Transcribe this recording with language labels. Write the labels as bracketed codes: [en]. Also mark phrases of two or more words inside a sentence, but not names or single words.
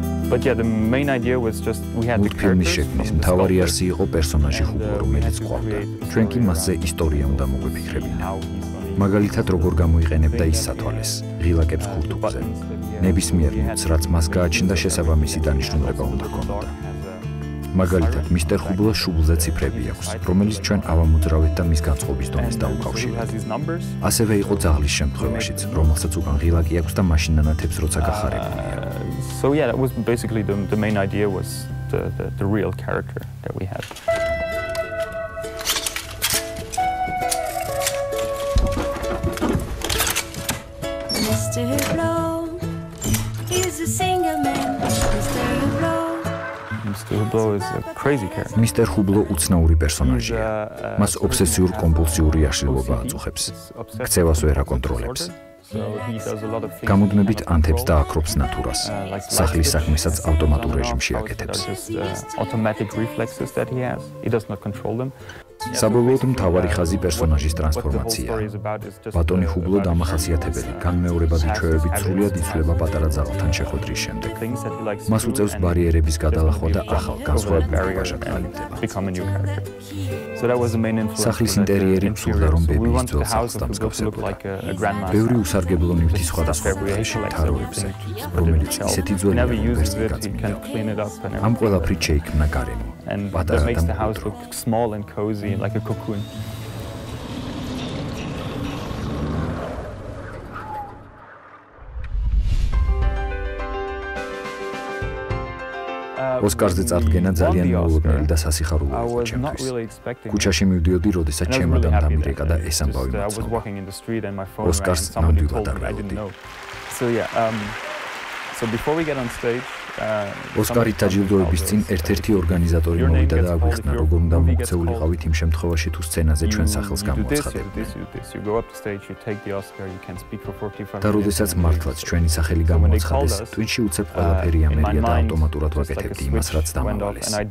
[en] But yeah, the main idea was just we had the [ka] მულტფილმის [en] characters [ka] შექმნის [en] from the [ka] მთავარი [en] sculptor, [ka] არსი იყო პერსონაჟი [en] and, [ka] ჰუბლო, [en] we [ka] რომელიც [en] had to [ka] ყავდა. [en] create, [ka] ჩვენ კი uh, მასზე ისტორია უნდა მოგვეფიქრებინა. [en] how he's gonna [ka] მაგალითად, როგორ გამოიყენებდა ის სათვალეს, ღილაკებს ქურთუხზე. ნებისმიერ მუცს, რაც მას გააჩნდა, შესაბამისი დანიშნულება უნდა ჰქონოდა. მაგალითად, მისტერ ჰუბლოს შუბლზე ციფრები აქვს, რომელიც ჩვენ ავამოძრავეთ და მის განწყობის დონეს დაუკავშირებთ. ასევე იყო ძაღლის შემთხვევაშიც, რომელსაც უკან ღილაკი აქვს და მაშინ ანათებს, როცა გახარებულია. [en] So yeah, that was basically the main idea was the real character that we had. Mr. Hublot is a single man. Mr. Hublot. Mr. Hublot is a crazy character. [ka] მისტერ ჰუბლო უცნაური პერსონაჟია. მას ობსესიურ-კომპულსიური აშლილობა აწუხებს. ქცევას ვერ აკონტროლებს. გამუდმებით ანთებს და აკრობს ნატურას. სახლის საქმესაც ავტომატურ რეჟიმში აკეთებს. [en] Automatic reflexes that he has. He does not control them. [ka] საბოლოოდ მთავარი ხაზი პერსონაჟის ტრანსფორმაციაა. ბატონი ჰუბლო დამახასიათებელი, განმეორებადი ჩვევებით სრულიად იცვლება პატარა ძაღლთან შეხვედრის შემდეგ. მას უწევს ბარიერების გადალახვა და ახალ განსხვავებულ ვაჟად განვითარება. სახლის ინტერიერი მსურდა, რომ ბებიის ძველ სახლს დამსგავსებოდა. ბევრი უსარგებლო ნივთი სხვადასხვა კუთხეში თაროებზე, რომელიც ისეთი ძველია, რომ ვერც გაწმიდა. ამ ყველაფრით შეიქმნა გარემო. პატარა და მკვდრო. [en] Like a cocoon. [ka] ოსკარზე წარდგენა ძალიან მოულოდნელი და სასიხარულო იყო ჩემთვის. ქუჩაში მივდიოდი, როდესაც ჩემადან დამირეკა და ეს ამბავი მოწყობა. ოსკარს ნამდვილად არ ველოდი. [en] So before we get on stage, [ka] ოსკარით დაჯილდოების წინ ერთ-ერთი ორგანიზატორი მოვიდა და აგვიხსნა, როგორ უნდა მოქცეულიყავით იმ შემთხვევაში, თუ სცენაზე ჩვენ სახელს გამოაცხადებთ. და როდესაც მართლაც ჩვენი სახელი გამოაცხადეს, ტვინში უცებ ყველაფერი ამერია და ავტომატურად ვაკეთებდი იმას, რაც დამავალეს.